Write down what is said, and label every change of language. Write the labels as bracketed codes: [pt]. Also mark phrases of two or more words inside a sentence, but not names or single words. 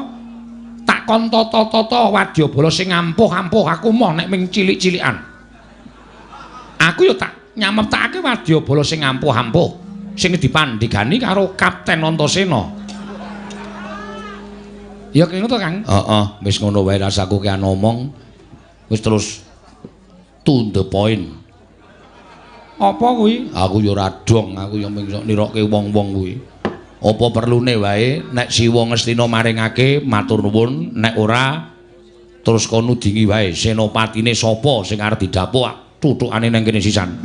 [jv] Tak kon tata-tata wadyabala sing ampuh-ampuh aku moh nek mung cilik-cilikan. Aku ya tak nyameptake wadyabala sing ampuh-ampuh sing dipandhigani karo Kapten Antasena. Ya kene to, Kang? Heeh, wis ngono wae rasaku ki omong. Wis terus [en] to the point. [jv] Apa kuwi? Aku ya ora dong, aku ya mung nirokke wong-wong kuwi. Apa perlune wae nek Siwa Ngastina maringake matur nuwun, nek ora terus kono dingi wae senopatine sapa sing arep didapuk tutukane nang kene sisan.